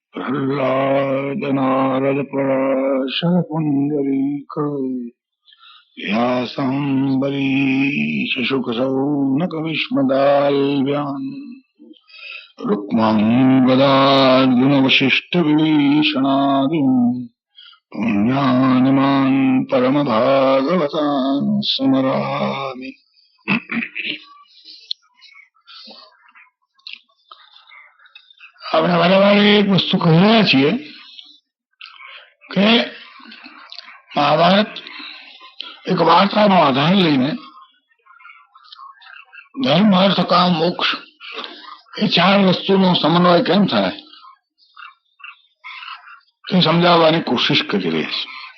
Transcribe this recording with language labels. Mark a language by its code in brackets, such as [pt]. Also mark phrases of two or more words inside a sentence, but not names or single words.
[sa] प्रह्लाद नारद पराशर पुंडरीक व्यासंबरीश शुक सौनक विस्मदाल्व्यान् रुक्माङ्गदार्जुन वसिष्ठ विभीषणादीन् पुण्यानिमान् परम भागवतान् स्मरामि। [gu] આપણે વારે એક વસ્તુ કહી રહ્યા છીએ કે મહાભારત એક વાર્તાનો આધાર લઈને ધર્મ અર્થ કામ મોક્ષ એ ચાર વસ્તુનો સમન્વય કેમ થાય એ સમજાવવાની કોશિશ કરી રહ્યા છે.